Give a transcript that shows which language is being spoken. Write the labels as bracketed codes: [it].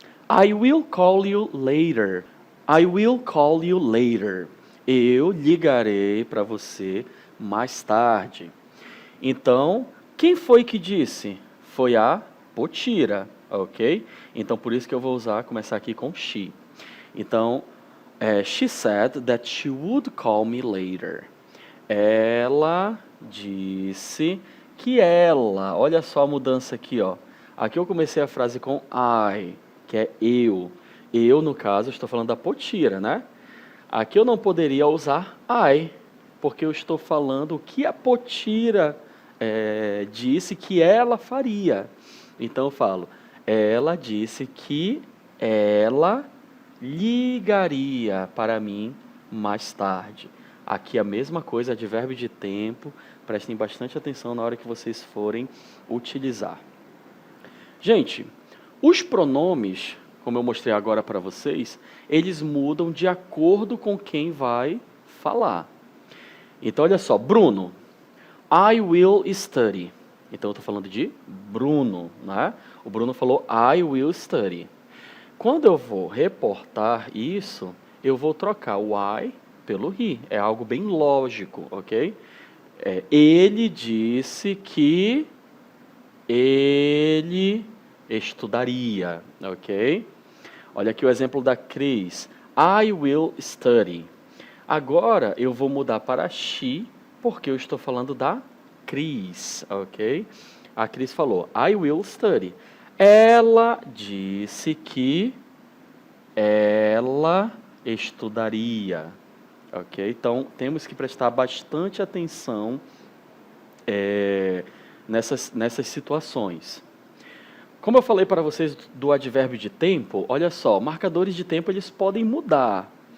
[en] I will call you later. I will call you later. [pt] Eu ligarei para você mais tarde. Então, quem foi que disse? Foi a Potira, ok? Então, por isso que eu vou começar aqui com she. Então, [en] she said that she would call me later. [pt] Ela disse que ela... Olha só a mudança aqui, ó. Aqui eu comecei a frase com I, que é eu. Eu, no caso, estou falando da Potira, né? Aqui eu não poderia usar I, porque eu estou falando o que a Potira disse que ela faria. Então eu falo, ela disse que ela ligaria para mim mais tarde. Aqui a mesma coisa, advérbio de tempo, prestem bastante atenção na hora que vocês forem utilizar. Gente, os pronomes, como eu mostrei agora para vocês, eles mudam de acordo com quem vai falar. Então, olha só, Bruno, [en] I will study. [pt] Então, eu estou falando de Bruno, né? O Bruno falou, [en] I will study. [pt] Quando eu vou reportar isso, eu vou trocar o I pelo he. É algo bem lógico, ok? Ele disse que ele estudaria, ok? Olha aqui o exemplo da Cris. [en] I will study. [pt] Agora eu vou mudar para she, porque eu estou falando da Cris, ok? A Cris falou, [en] I will study. [pt] Ela disse que ela estudaria, ok? Então, temos que prestar bastante atenção nessas situações. Como eu falei para vocês do advérbio de tempo, olha só, marcadores de tempo eles podem mudar.